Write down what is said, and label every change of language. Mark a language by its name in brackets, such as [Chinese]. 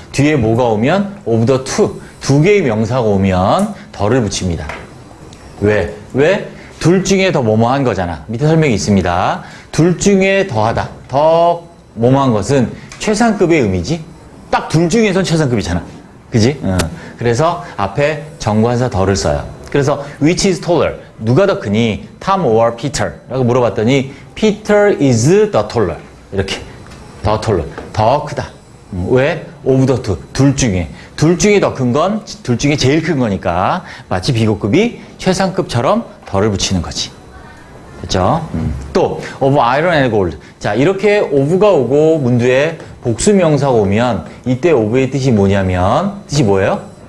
[Korean] 뒤에 뭐가 오면 [English] of the two, [Korean] 두 개의 명사가 오면 더를 붙입니다. 왜? 둘 중에 더 뭐뭐한 거잖아. 밑에 설명이 있습니다. 둘 중에 더하다. 더 뭐뭐한 것은 최상급의 의미지. 딱 둘 중에선 최상급이잖아. 그지? 그래서 앞에 정관사 더를 써요. 그래서 [English] which is taller? [Korean] 누가 더 크니? [English] Tom or Peter? [Korean] 라고 물어봤더니 [English] Peter is the taller. [Korean] 이렇게. 더 taller. 더 크다. 왜? of the two. 둘 중에 더 큰 건 둘 중에 제일 큰 거니까 마치 비교급이 최상급처럼 더를 붙이는 거지. 됐죠? 또 [English] of iron and gold. [Korean] 자, 이렇게 of가 오고 문두에 복수명사가 오면 이때 of의 뜻이 뭐냐면 뜻이 뭐예요?